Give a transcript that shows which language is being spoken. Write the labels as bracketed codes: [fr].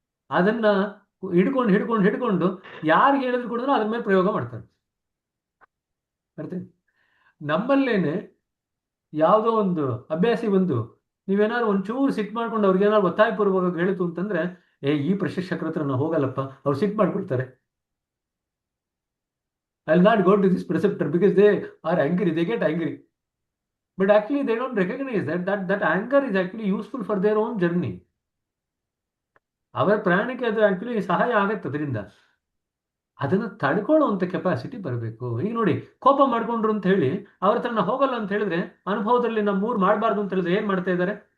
[kn] ಅದನ್ನ ಹಿಡ್ಕೊಂಡು ಯಾರಿಗೆ ಹೇಳಿದ್ರು ಕೂಡ ಅದ್ರ ಮೇಲೆ ಪ್ರಯೋಗ ಮಾಡ್ತಾರೆ. ಅರ್ಥಾಯ್ತು? ನಮ್ಮಲ್ಲೇನೆ ಯಾವುದೋ ಒಂದು ಅಭ್ಯಾಸಿ ಬಂದು ನೀವೇನಾದ್ರು ಒಂಚೂರು ಸಿಟ್ಟು ಮಾಡ್ಕೊಂಡು ಅವ್ರಿಗೆ ಏನಾದ್ರು ಒತ್ತಾಯಪೂರ್ವಕ ಹೇಳಿತು ಅಂತಂದ್ರೆ, ಈ ಪ್ರಶಿಕ್ಷಕರ ಹತ್ರ ನಾವು ಹೋಗಲ್ಲಪ್ಪ, ಅವ್ರು ಸಿಟ್ಟು ಮಾಡ್ಕೊಳ್ತಾರೆ. [en] I'll not go to this preceptor because they are angry, they get angry. But actually they don't recognize that anger is actually useful for their own journey. [kn] ಅವರ ಪ್ರಯಾಣಕ್ಕೆ ಅದು ಆಕ್ಚುಲಿ ಸಹಾಯ ಆಗತ್ತೆ. ಅದರಿಂದ ಅದನ್ನು ತಡ್ಕೊಳ್ಳುವಂಥ ಕೆಪಾಸಿಟಿ ಬರಬೇಕು. ಈಗ ನೋಡಿ, ಕೋಪ ಮಾಡ್ಕೊಂಡ್ರು ಅಂತ ಹೇಳಿ ಅವ್ರ ಹತ್ರ ನಾವು ಹೋಗಲ್ಲ ಅಂತ ಹೇಳಿದ್ರೆ, ಅನುಭವದಲ್ಲಿ ನಮ್ಮೂರು ಮಾಡಬಾರ್ದು ಅಂತ ಹೇಳಿದ್ರೆ ಏನ್ ಮಾಡ್ತಾ ಇದ್ದಾರೆ?